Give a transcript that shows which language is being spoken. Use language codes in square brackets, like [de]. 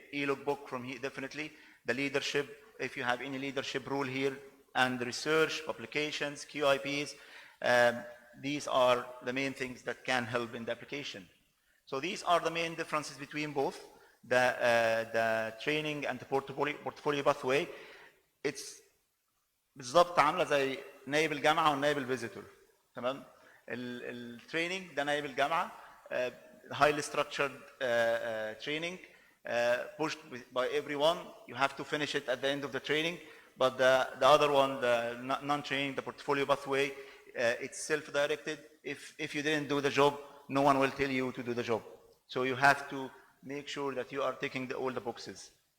[en] E-logbook from here, definitely. The leadership, if you have any leadership role here, and research, publications, QIPs, these are the main things that can help in the application. So these are the main differences between both the training and the portfolio pathway. [ar] It's بالضبط عامله زي نائب الجامعه والنائب الفيزيتور. تمام؟ التريننج ده نائب الجامعه. [en] highly structured training, pushed by everyone. You have to finish it at the end of the training. But the other one, the non-training, the portfolio pathway, it's self-directed. If you didn't do the job, no one will tell you to do the job. So you have to make sure that you are ticking all the boxes.